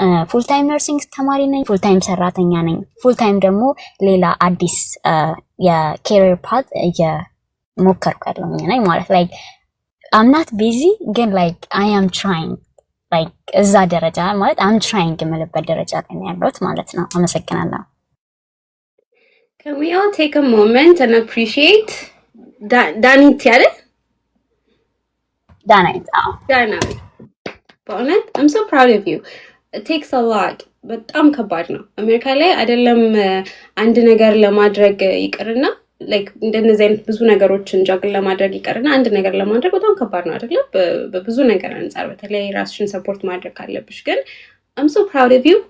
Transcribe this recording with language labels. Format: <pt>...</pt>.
<am>ፉል ታይም ነርሲንግ ተማሪ ነኝ፣ ፉል ታይም ሰራተኛ ነኝ፣ ፉል ታይም ደግሞ ሌላ አዲስ የኬሪየር ፓት እየሞከርኩ ያለሁኝ ነኝ ማለት</am> <en>ላይክ አም ናት ቢዚ</en> <am>ግን</am> <en>ላይክ አይ አም ትራይንግ</en> <am>ላይክ እዛ ደረጃ ማለት አም ትራይንግ የምልበት ደረጃ ላይ ነው ያለሁት ማለት ነው። አመሰግናለሁ።</am> <en>Can we all take a moment and appreciate ዳኒት ያለ</en> <am>ዳናይት በእውነት</am> <en>I'm so proud of you. It takes a lot.</en> <am>በጣም ከባድ ነው። አሜሪካ ላይ አይደለም አንድ ነገር ለማድረግ ይቅርና ላይክ እንደነዚህ አይነት ብዙ ነገሮችን ጃግል ለማድረግ ይቅርና አንድ ነገር ለማድረግ በጣም ከባድ ነው አይደለ? በብዙ ነገር አንፃር በተለይ ራስሽን ሰፖርት ማድረግ ካለብሽ ግን</am> <en>I'm so proud of you.</en>